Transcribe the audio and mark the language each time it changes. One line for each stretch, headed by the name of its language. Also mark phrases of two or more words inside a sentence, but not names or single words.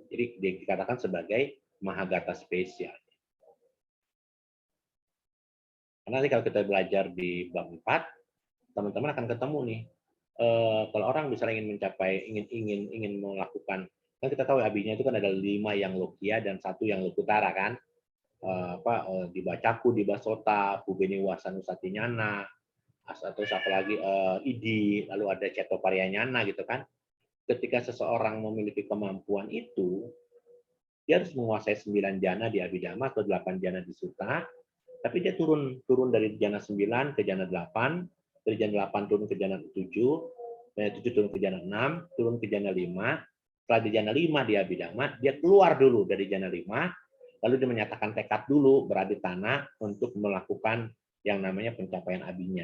Indonesian: Jadi dikatakan sebagai mahagata spesial. Karena nanti kalau kita belajar di bab 4, teman-teman akan ketemu nih. Kalau orang misalnya ingin mencapai, ingin melakukan, kan kita tahu abinya itu kan ada 5 yang lokia dan 1 yang lokutara kan.
Pali: Dibacaku, dibasota, pubeni wasanusatinyana,
Indonesian: atau apa lagi idi, lalu ada cetoparianyana gitu kan. Ketika seseorang memiliki kemampuan itu, dia harus menguasai 9 jana di abhidhamma atau 8 jana di sutta, tapi dia turun dari jana 9 ke jana 8, dari jana 8 turun ke jana 7, dari 7 turun ke jana 6, turun ke jana 5, setelah di jana 5 di abhidhamma, dia keluar dulu dari jana 5, lalu dia menyatakan tekad dulu beraditana untuk melakukan yang namanya pencapaian abinya.